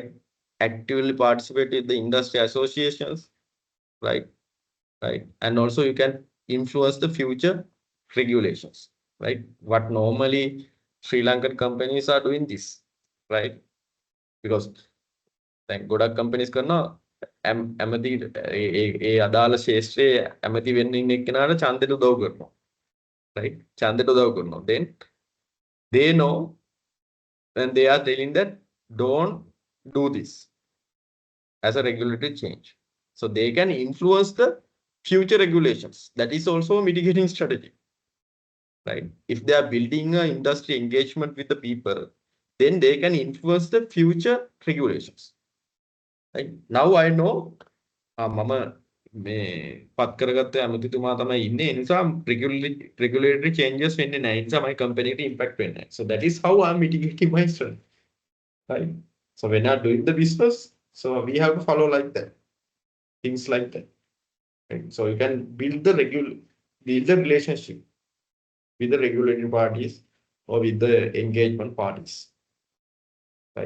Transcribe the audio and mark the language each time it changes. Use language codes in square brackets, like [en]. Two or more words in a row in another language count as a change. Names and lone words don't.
[en] Actively participate in the industry associations, right? And also you can influence the future regulations, right? What normally Sri Lankan companies are doing this, right? Because like [si] ගොඩක් companies කරනවා ඇමති ඒ අදාළ ශේෂ්ත්‍රයේ ඇමති වෙන්න ඉන්න එක්කෙනාට ඡන්දෙට උදව් කරනවා. [en] right? Then they know when they are telling that don't do this as a regulatory change. So they can influence the future regulations. That is also a mitigating strategy, right? If they are building an industry engagement with the people, then they can influence the future regulations. Right? Now I know [si] මම මේ පත් කරගත්ත ඇමතිතුමා තමයි ඉන්නේ ඒ නිසා [en] regulatory changes [si] වෙන්නේ නැහැ ඒ නිසා [en] my company [si] එකට impact වෙන්නේ නැහැ. [en] So that is how I'm mitigating my strength, right? So when I'm doing the business, so we have to follow like that, things like that, right? So you can build the relationship with the regulatory parties or with the engagement parties, right?